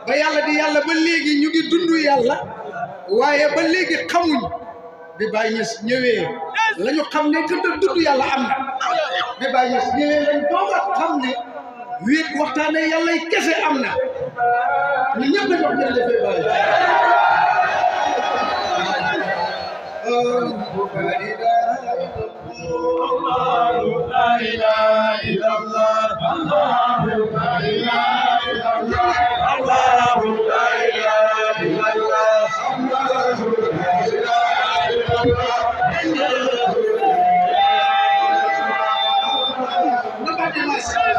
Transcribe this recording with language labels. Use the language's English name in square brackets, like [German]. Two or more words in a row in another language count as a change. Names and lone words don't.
[Wolof] ba yàlla di yàlla ba léegi ñu ngi dund yàlla waaye ba léegi xamuñ bi Baye Niass ñëwee la ñu xam ne que dund yàlla am na bi Baye Niass ñëwee lañ doog a xam ne wéet waxtaane yàlla kese am na ñu ñëpp dañu wax jërëjëf Baye [Arabic] لا إله إلا الله الله لا إله إلا الله الله لا إله إلا الله الله لا إله إلا الله [English] Nobody must